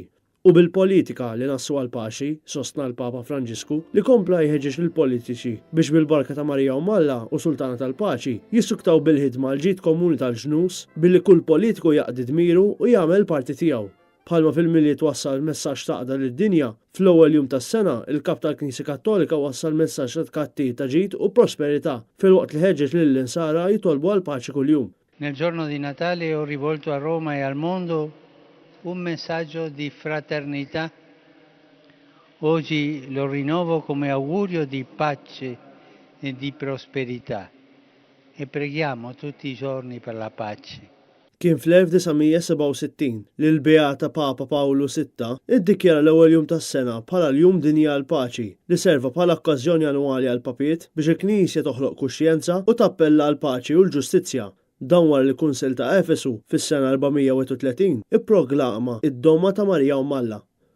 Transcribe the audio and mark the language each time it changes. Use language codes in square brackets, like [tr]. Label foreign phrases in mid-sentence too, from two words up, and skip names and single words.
[mt] U bil-politika li nassu għal-paċi, sostna l-Papa Franġisku, li kompla jħeġġeġ lill-politiċi biex bil-barka ta' Marija u Malla u Sultana tal-Paċi jissuktaw bil-ħidma l-ġid komuni tal-ġnus billi kull politiku jaqdi dmiru u jagħmel parti tiegħu. Bħalma fil-miliet wassal messaġġ taqda lid-dinja, fl-ewwel jum tas-sena il-Kap tal-Knisja Kattolika wassal messaġġ ta' tkattir ta' ġid u prosperità filwaqt li ħeġġeġ lill-insara jitolbu għall-paċi kuljum. [it] Nel giorno di Natale ho rivolto a Roma e al mondo un messaggio di fraternità. Oggi lo rinnovo come augurio di pace e di prosperità e preghiamo tutti i giorni per la pace. [mt] Kien fl-1967 li l-Beata Papa Pawlu VI iddikjara l-ewwel jum tas-sena bħala l-Jum Dinja għall-Paċi li serva bħala okkażjoni annwali għall-Papiet biex il-Knisja toħloq kuxjenza u tappella għall-paċi u l-ġustizzja. Dan wara li l-Kunsell ta' Efesu fis-sena 430 ipproklama id-Doma ta' Marija u Malla.